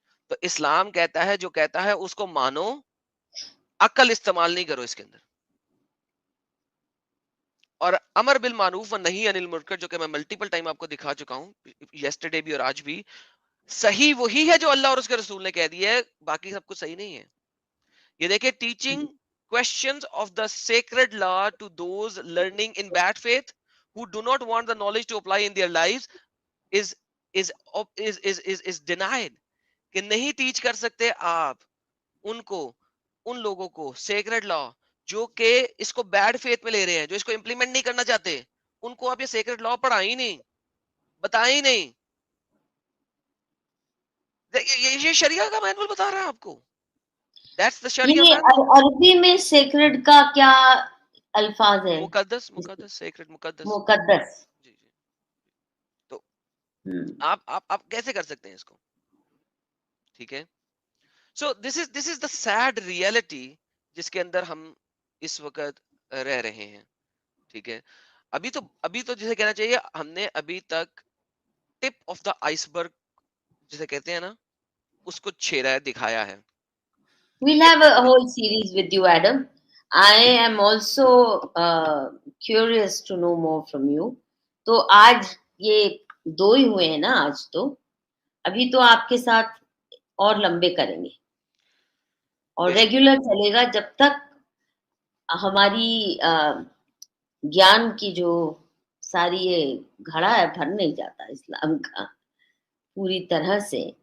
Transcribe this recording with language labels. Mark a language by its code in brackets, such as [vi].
[ur] تو اسلام کہتا ہے جو کہتا ہے اس کو مانو, عقل استعمال نہیں کرو اس کے اندر. اور امر بالمعروف و نہی عن المنکر جو کہ میں ملٹیپل ٹائم آپ کو دکھا چکا ہوں یسٹرڈے بھی اور آج بھی, صحیح وہی ہے جو اللہ اور اس کے رسول نے کہہ دیا ہے, باقی سب کچھ صحیح نہیں ہے. یہ دیکھیں, [en] Teaching questions of the sacred law to those learning in bad faith who do not want the knowledge to apply in their lives is is denied. [ur] کہ نہیں ٹیچ کر سکتے آپ ان کو, ان لوگوں کو سیکرڈ لا جو کہ اس کو بیڈ فیتھ میں لے رہے ہیں, جو اس کو امپلیمنٹ نہیں کرنا چاہتے, ان کو آپ یہ سیکرڈ لا پڑھائی نہیں, بتائی نہیں. یہ شریعہ کا مینول بتا رہا ہے آپ کو. [en] That's the Sharia [ur] یہ [en] manual. [ur] عربی میں سیکرڈ کا کیا الفاظ ہے؟ مقدس, سیکرڈ, مقدس. مقدس. جی جی. تو آپ کیسے کر سکتے ہیں اس کو, ٹھیک ہے. [en] so this is the sad reality [ur] جس کے اندر ہم اس وقت رہ رہے ہیں, ٹھیک ہے. ابھی تو جسے کہنا چاہیے ہم نے ابھی تک [en] tip of the iceberg [ur] جسے کہتے ہیں نا, اس کو چھیڑا ہے, دکھایا ہے. [en] We'll have a whole series with you, Adam. I am also curious to know more from you. [ur] تو آج یہ دو ہی ہوئے ہیں نا, آج تو ابھی تو آپ کے ساتھ اور لمبے کریں گے اور ریگولر چلے گا جب تک ہماری گیان کی جو ساری یہ گھڑا ہے بھر نہیں جاتا اسلام کا پوری طرح سے.